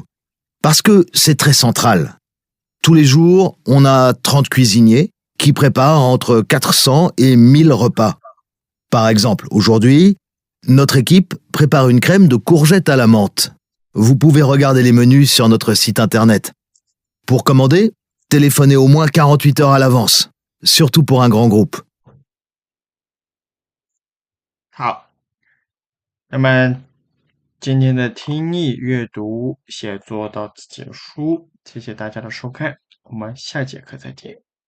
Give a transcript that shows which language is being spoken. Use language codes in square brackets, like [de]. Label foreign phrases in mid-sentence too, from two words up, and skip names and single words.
[fr] Parce que c'est très central. Tous les jours, on a 30 cuisiniers qui préparent entre 400 et 1000 repas. Par exemple, aujourd'hui, notre équipe prépare une crème de courgettes à la menthe. Vous pouvez regarder les menus sur notre site internet. Pour commander, téléphonez au moins 48 heures à l'avance, surtout pour un grand groupe. [zh] 好，那么今天的听力、阅读、写作到此结束，谢谢大家的收看，我们下节课再见。